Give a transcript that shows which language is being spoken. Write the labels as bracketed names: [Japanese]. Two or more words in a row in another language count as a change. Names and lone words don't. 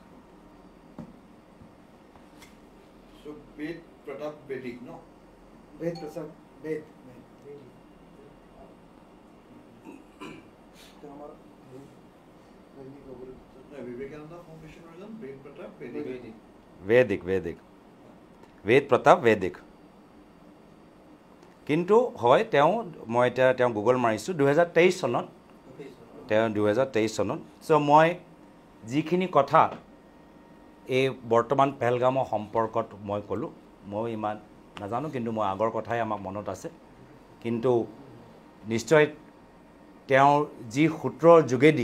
[Assamese] वेद प्रताप वैदिक नो वेद प्रताप वेद वैदिक वैदिक वेद प्रताप वैदिक किन्तु হয় তেওঁ মই এটা তেওঁ গুগল মাৰিছো 2023 সনত তেওঁ 2023 সনত সো মই যিখিনি কথা এই বৰ্তমান পেহেলগামৰ সম্পৰ্কত মই কলো মই ইমান নাজানো কিন্তু মই আগৰ কথাই আমাক মনত আছে কিন্তু নিশ্চয় তেওঁ যি সূত্ৰৰ যোগেদি